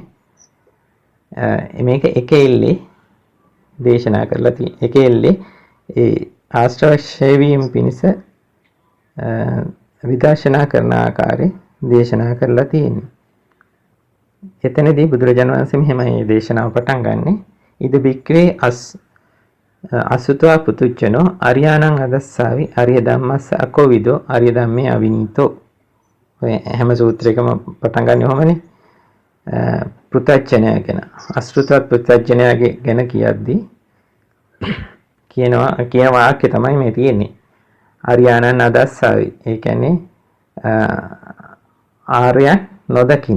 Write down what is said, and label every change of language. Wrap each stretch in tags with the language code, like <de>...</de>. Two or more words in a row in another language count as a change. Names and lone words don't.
<si>මේක එක එල්ලේ දේශනා කරලා තියෙන. එක එල්ලේ ඒ ආශ්‍රව ඡය වීම පිණිස විදර්ශනා කරන ආකාරය දේශනා කරලා තියෙන්නේ. එතනදී බුදුරජාණන් වහන්සේ මෙහෙමයි දේශනාව පටන් ගන්නෙ.</si> <pi>ඉද බික්‍රේ අසුතවා පුතුච්චනෝ අරියාණං අදස්සාවි අරිය ධම්මස්ස අකෝවිදෝ අරිය ධම්මේ අවිනීතෝ.</pi> <si>ඔය හැම සූත්‍රයකම පටන් ගන්න ඕමනේ. පුතච්චනය ගැන අසෘතවත් පුතච්චනය ගැන කියද්දී කියන වාක්‍ය තමයි මේ තියෙන්නේ.</si> <pi>අරියාණං අදස්සාවි.</pi> <si>ඒ කියන්නේ ආර්යයන් නොදකින.</si>